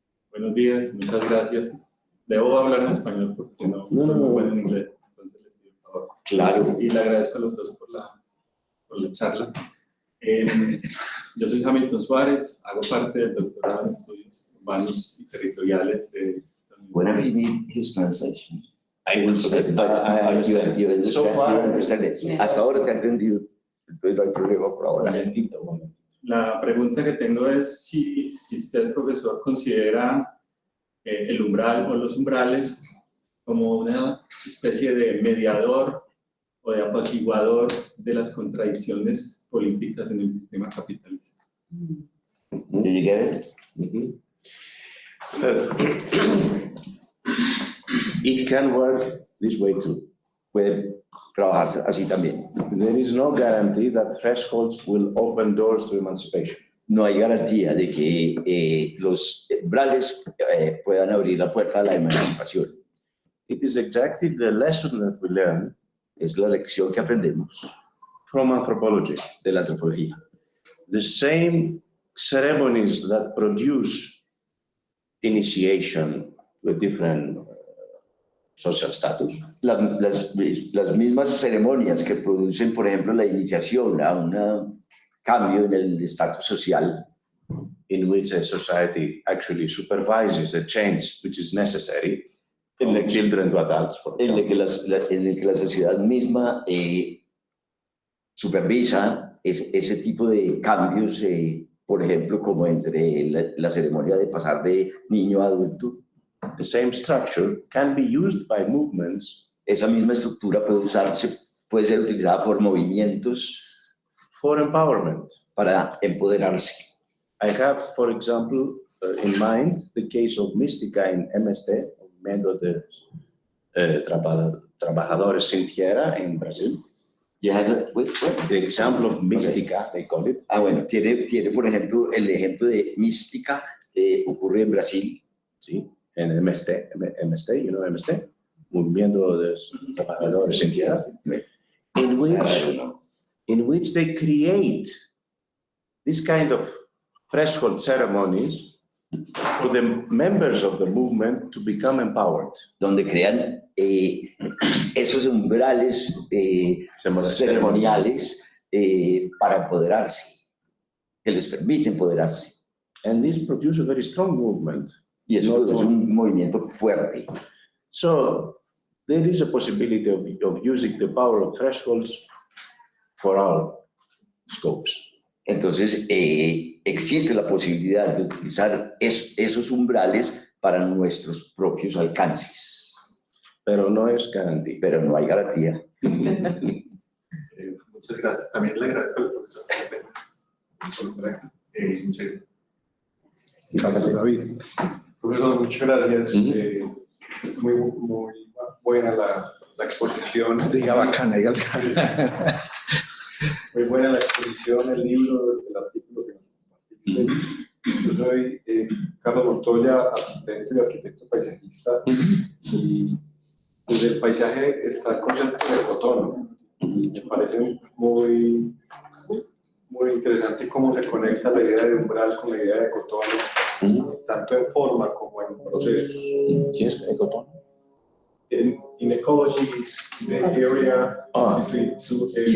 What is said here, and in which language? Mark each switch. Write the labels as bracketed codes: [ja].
[es] Buenos días, muchas gracias. Debo hablar en español porque no soy muy bueno en inglés. Entonces les pido por favor. Claro. Y le agradezco a los dos por la charla. Yo soy Hamilton Suárez, hago parte del doctorado en estudios urbanos y territoriales de [en] Whenever you need his translation. I will say, So far, understand it. [es] hasta ahora te he entendido. Entonces no hay problema por ahora. Momentito. La pregunta que tengo es si usted, profesor, considera el umbral o los umbrales como una especie de mediador o de apaciguador de las contradicciones políticas en el sistema capitalista. [en] Did you get it? It can work this way too. [es] Puede trabajar así también. [en] There is no guarantee that thresholds will open doors to emancipation. [es] No hay garantía de que los umbrales puedan abrir la puerta a la emancipación. [en] It is exactly the lesson that we learn [es] Es la lección que aprendemos [en] from anthropology. [es] de la antropología. [en] The same ceremonies that produce initiation to a different social status [es] Las mismas ceremonias que producen, por ejemplo, la iniciación a un cambio en el estatus social, [en] in which a society actually supervises the change which is necessary from children to adults, for [es] en [en] example. [es] el que la sociedad misma supervisa ese tipo de cambios, por ejemplo, como entre la ceremonia de pasar de niño a adulto. [en] The same structure can be used by movements [es] Esa misma estructura puede ser utilizada por movimientos [en] for empowerment. [es] para empoderarse. [en] I have, for example, in mind the case of Mística in MST, Movimiento de Trabajadores Sin Tierra in Brazil. You have The example of Mística, they call it. [es] bueno, tiene, por ejemplo, el ejemplo de Mística que ocurre en Brasil. Sí, en [en] MST, you know MST, Movimiento de Trabajadores Sin Tierra, in which they create this kind of threshold ceremonies for the members of the movement to become empowered. [es] Donde crean esos umbrales ceremoniales para empoderarse, que les permite empoderarse. [en] And this produces a very strong movement. [es] Y eso es un movimiento fuerte. [en] So there is a possibility of using the power of thresholds for all scopes. [es] Entonces, existe la posibilidad de utilizar esos umbrales para nuestros propios alcances. Pero no es garantía. Pero no hay garantía. Muchas gracias. También le agradezco al profesor por estar aquí. Muchas gracias. David. Profesor, muchas gracias. Muy buena la exposición. Diga bacana, diga. Muy buena la exposición, el libro, el artículo que nos compartiste. Yo soy Carlos Montoya, arquitecto y arquitecto paisajista. Y desde el paisaje está el concepto de ecotono. Y me parece muy interesante cómo se conecta la idea de umbral con la idea de ecotono, tanto en forma como en procesos. ¿Qué es ecotono? [en] In ecology, the area between two areas.